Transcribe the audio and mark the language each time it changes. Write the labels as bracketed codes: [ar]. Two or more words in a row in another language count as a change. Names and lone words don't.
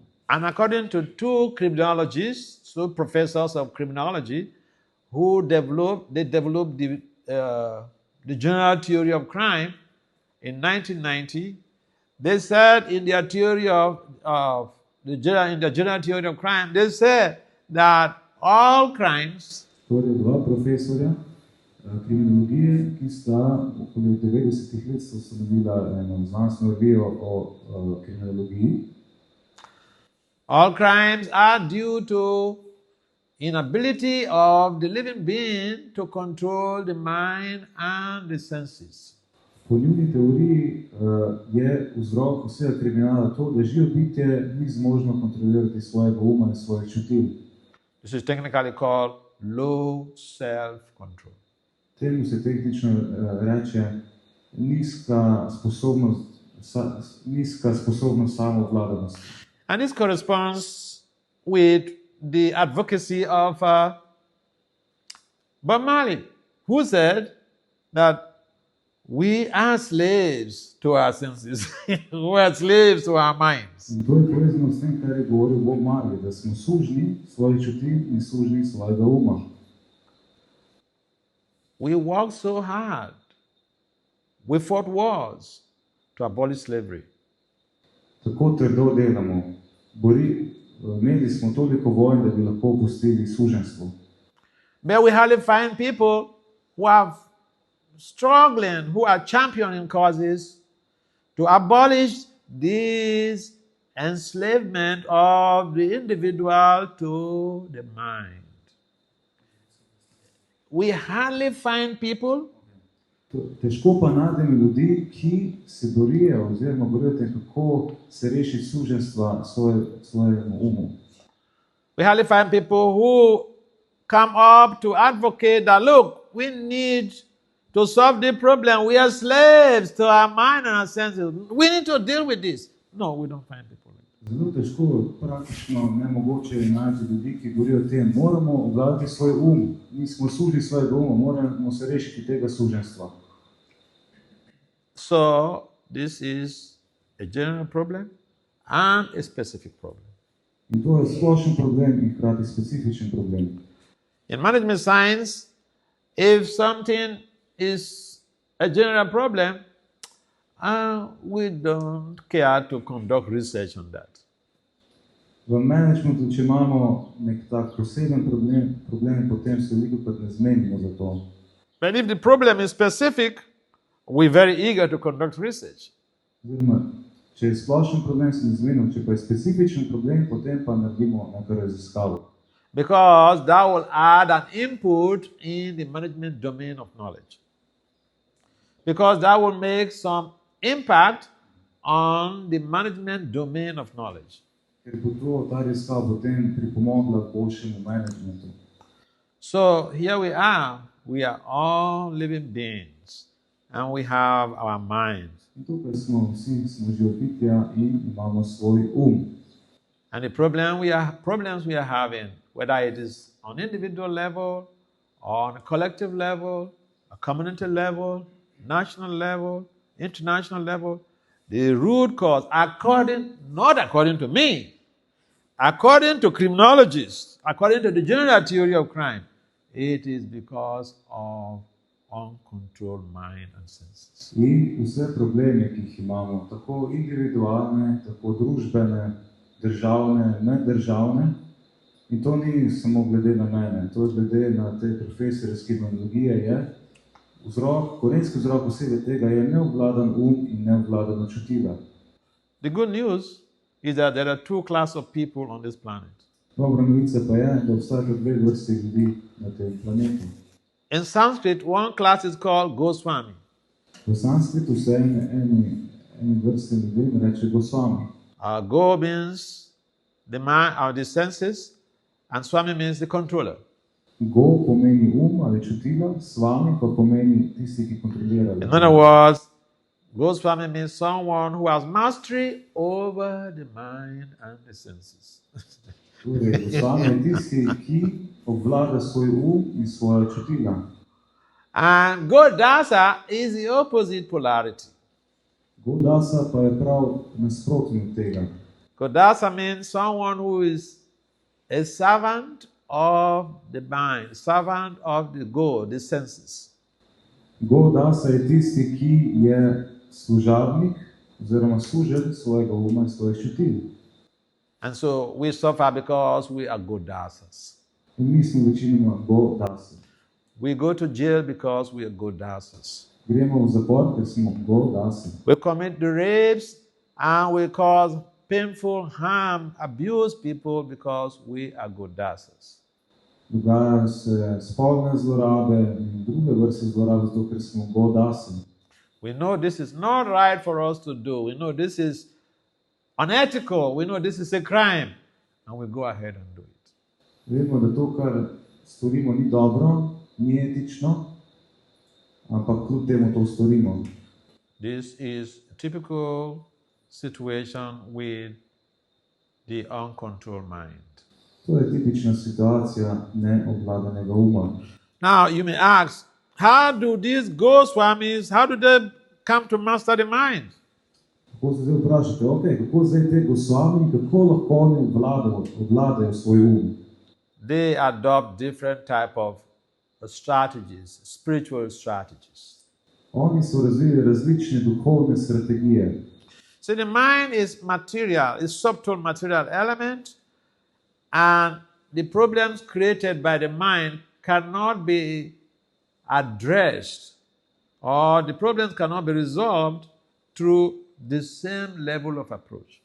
[en] And according to two criminologists, two professors of criminology, who developed the general theory of crime in 1990, they said in their theory the general theory of crime, they said that all crimes [sl] Torej, dva profesorja kriminologije, ki sta okoli 90-ih let ustanovila eno znanstveno revijo o kriminologiji. [en] All crimes are due to inability of the living being to control the mind and the senses. [sl] Po njuni teoriji je vzrok vsega kriminala to, da živo bitje ni zmožno kontrolirati svojega uma in svojih čutil. [en] This is technically called low self-control. [sl] Temu se tehnično reče nizka sposobnost samoobvladanosti. [en] And this corresponds with the advocacy of Bob Marley, who said that We are slaves to our senses. We are slaves to our minds. [sl] In to je povezano s tem, kar je govoril Bob Marley, da smo sužni svojih čutil in sužni svojega uma. [en] We work so hard. We fought wars to abolish slavery. [sl] Tako trdo delamo. Imeli smo toliko vojn, da bi lahko opustili suženstvo. [en] But we hardly find people who are struggling, who are championing causes to abolish this enslavement of the individual to the mind. We hardly find people [sl] Težko pa najdemo ljudi, ki se borijo oziroma borijo tem, kako se rešiti suženstva svojemu umu. [en] We hardly find people who come up to advocate that, look, we need to solve the problem. We are slaves to our mind and our senses. We need to deal with this. No, we don't find people like that. [sl] Zelo težko, praktično nemogoče je najti ljudi, ki govorijo o tem, moramo obvladati svoj um. Mi smo sužni svojega uma, moramo se rešiti tega suženstva. [en] So, this is a general problem and a specific problem. [sl] In to je splošen problem in hkrati specifičen problem. [en] In management science, if something is a general problem, we don't care to conduct research on that. [sl] V managementu, če imamo nek tak poseben problem, potem se velikokrat ne zmenimo za to. [en] But if the problem is specific, we're very eager to conduct research. [sl] Oziroma, če je splošen problem, se ne zmenimo, če pa je specifičen problem, potem pa naredimo neko raziskavo. [en] Because that will add an input in the management domain of knowledge. Because that will make some impact on the management domain of knowledge. [sl] Ker bo ta raziskava potem pripomogla k boljšemu managementu. [en] So here we are all living beings, and we have our minds. [sl] In tukaj smo živa bitja in imamo svoj [en] And the problems we are having, whether it is on individual level, or on a collective level, a community level, national level, international level, the root cause, not according to me, according to criminologists, according to the general theory of crime, it is because of uncontrolled mind and senses. [sl] In vse probleme, ki jih imamo, tako individualne, tako družbene, državne, neddržavne, in to ni samo glede na mene, to je glede na te profesore iz kriminologije, je korenski vzrok vsega tega je neobvladan in neobvladana čutila. [en] The good news is that there are two classes of people on this planet. [sl] Dobra novica pa je, da obstajata dve vrsti ljudi na tem planetu. [en] In Sanskrit, one class is called Goswami. [sl] V Sanskritu se eni vrsti ljudi reče Goswami. [en] Go means the mind or the senses, and Swami means the controller. [sl] Go pomeni ali čutila, Swami pa pomeni tisti, ki kontrolira. [en] In other words, Goswami means someone who has mastery over the mind and the senses. [sl] Torej, Goswami je tisti, ki obvlada svoj in svoja čutila. [en] And Godasa is the opposite polarity. [sl] Godasa pa je prav nasprotno tega. [en] Godasa means someone who is a servant of the mind, servant of the God, the senses. [sl] Godasa je tisti, ki je služabnik oziroma služen svojega uma in svojih čutil. [en] And so we suffer because we are Godasas. [sl] In mi smo večinoma Godasi. [en] We go to jail because we are Godasas. [sl] Gremo v zapor, ker smo Godasi. [en] We commit the rapes and we cause painful harm, abuse people because we are Godasas. [sl] Dogajajo se spolne zlorabe in druge vrste zlorabe, zato ker smo Godasi. [en] We know this is not right for us to do. We know this is unethical. We know this is a crime. And we go ahead and do it. [sl] Vemo, da to, kar storimo, ni dobro, ni etično, ampak kljub temu to storimo. [en] This is a typical situation with the uncontrolled mind. [sl] To je tipična situacija neobvladanega uma. [en] Now you may ask, how do these Goswamis, how do they come to master the mind? [sl] Kako se zdaj vprašate, kako zdaj te Gosvami, kako lahko oni obvladajo svoj um? [en] They adopt different type of strategies, spiritual strategies. [sl] Oni so razvili različne duhovne strategije. [en] So the mind is material, is subtle material element, and the problems created by the mind cannot be addressed, or the problems cannot be resolved through the same level of approach.